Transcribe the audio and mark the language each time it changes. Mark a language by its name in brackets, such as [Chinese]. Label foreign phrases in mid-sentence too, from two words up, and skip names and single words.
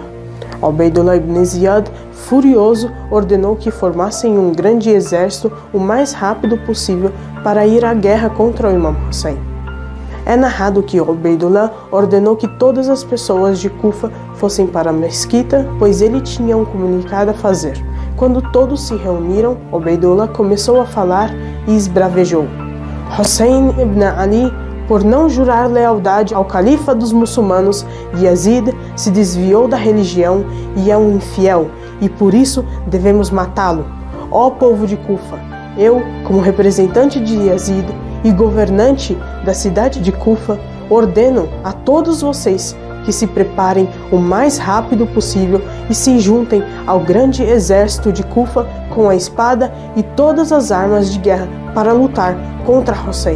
[Portuguese] Ubaydullah ibn Ziyad, furioso, ordenou que formassem um grande exército o mais rápido possível para ir à guerra contra o Imam Hussein. É narrado que Ubaydullah ordenou que todas as pessoas de Kufa fossem para a mesquita, pois ele tinha um comunicado a fazer. Quando todos se reuniram, Ubaydullah começou a falar e esbravejou: Hussein ibn Ali, por não jurar lealdade ao califa dos muçulmanos, Yazid se desviou da religião e é um infiel, e por isso devemos matá-lo. Ó povo de Kufa, eu, como representante de Yazid e governante da cidade de Kufa, ordeno a todos vocês que se preparem o mais rápido possível e se juntem ao grande exército de Kufa com a espada e todas as armas de guerra para lutar contra Hussein.